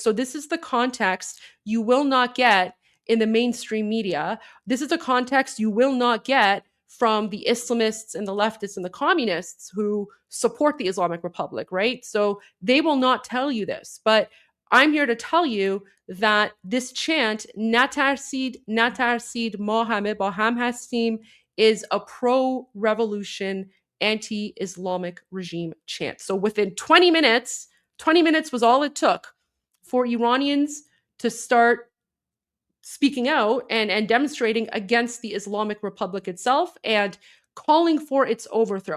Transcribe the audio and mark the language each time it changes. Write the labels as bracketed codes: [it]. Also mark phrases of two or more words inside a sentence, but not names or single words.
[en] So this is the context you will not get in the mainstream media. This is a context you will not get from the Islamists and the leftists and the communists who support the Islamic Republic, right? So they will not tell you this. But I'm here to tell you that this chant, [fa] نترسید ما همه با هم هستیم, [en] is a pro-revolution, anti-Islamic regime chant. So within 20 minutes was all it took for Iranians to start speaking out and demonstrating against the Islamic Republic itself and calling for its overthrow.